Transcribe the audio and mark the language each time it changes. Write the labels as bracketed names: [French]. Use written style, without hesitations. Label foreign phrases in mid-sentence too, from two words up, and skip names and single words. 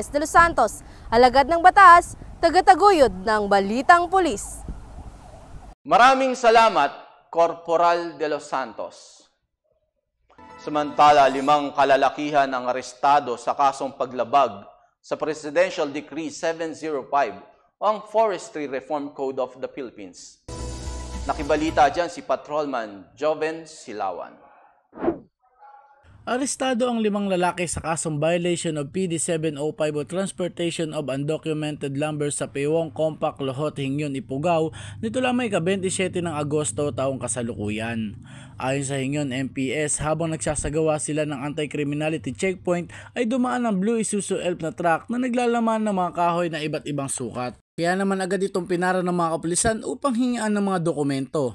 [Filipino] de los Santos, alagad ng batas, tagataguyod ng Balitang Pulis. Maraming salamat, Corporal de los Santos. Samantala, 5 kalalakihan ang arestado sa kasong paglabag sa Presidential Decree 705 o ang Forestry Reform Code of the Philippines. Nakibalita dyan si Patrolman Joven Silawan. Arestado ang 5 lalaki sa kasong [English] violation of PD 705 [Filipino] o [English] transportation of undocumented lumber [Filipino] sa Pewong Compact Lohot, Hingyon, Ifugao nito lamang ika-27 ng Agosto taong kasalukuyan. Ayon sa Hingyon MPS, habang nagsasagawa sila ng [English] anti-criminality checkpoint [Filipino] ay dumaan ang Blue Isuzu Elf na truck na naglalaman ng mga kahoy na iba't ibang sukat. Kaya naman agad itong pinara ng mga kapulisan upang hingian ng mga dokumento.